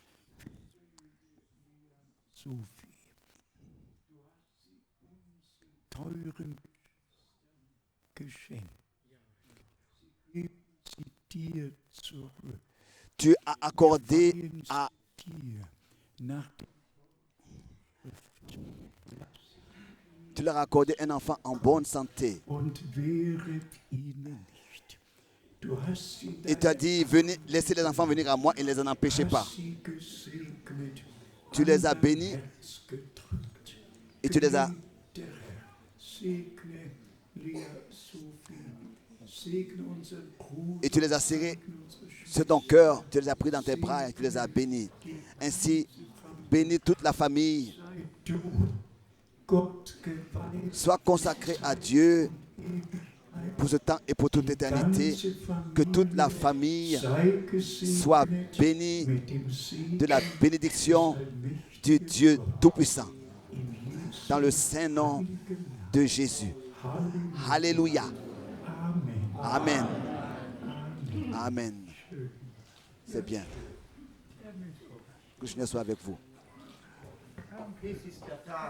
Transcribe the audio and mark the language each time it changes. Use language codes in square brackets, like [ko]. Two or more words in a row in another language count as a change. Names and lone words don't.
[de] so viel teuren Geschenk, gib sie dir zurück. [fr] Tu as accordé à [de] Dir nach der [fr] tu leur as accordé un enfant en bonne santé. [de] und wehret ihnen nicht. Du hast sie [fr] Et tu as dit, venez, laissez les enfants venir à moi et ne les en empêchez pas. [de] hast sie gesegnet, [fr] Tu les as [de] an dein [fr] bénis [de] Herz gedrückt. [fr] et tu les as [de] Geliebter Herr, segne Lea Sophie, segne unseren Bruder, [fr] et tu les as serrés [de] segne unsere Schwester, [fr] sur ton cœur, tu les as pris dans tes bras et tu les as bénis. Ainsi, bénis toute la famille. [de] sei du Gott geweiht, [fr] Sois consacré à Dieu pour ce temps et pour toute éternité. Que toute la famille [de] sei gesegnet [fr] soit bénie [de] mit dem Segen [fr] de la bénédiction du Dieu Tout-Puissant. [de] in Jesu [fr] Dans le saint nom de Jésus. [de] Halleluja. [fr] Alléluia. Amen. Amen. Amen. C'est bien. Que le Seigneur soit avec vous. [de] Dies ist der Tag.